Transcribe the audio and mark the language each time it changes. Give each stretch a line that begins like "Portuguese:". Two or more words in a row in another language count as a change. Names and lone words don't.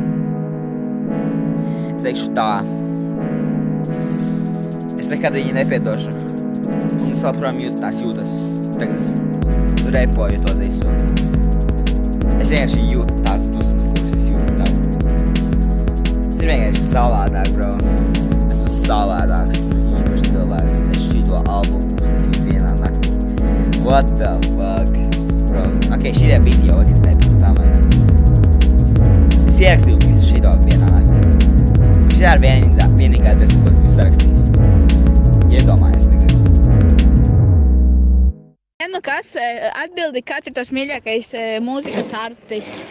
Latvian: Es teikšu tā Es nekad viņu nepiedošu Un es labprām jūtas Tagad es repoju to visu Es vienkārši jūtu tās dusmas, kuras es jūtu tagad Es ir vienkārši savādāk, bro Esmu savādāks, esmu īpašs cilvēks Es šito albumu uztaisīju vienā naktī
English: What the fuck, bro
Latvian: Ok, šitie biti jau eksistē pirms tam, vai ne? Es ierakstīju visu šito vienā naktī Šitā ir vienīgā dziesma, ko es biju sarakstījis Iedomājies tikai Ja nu kas, atbildi, kāds ir tos mīļākais mūzikas artists?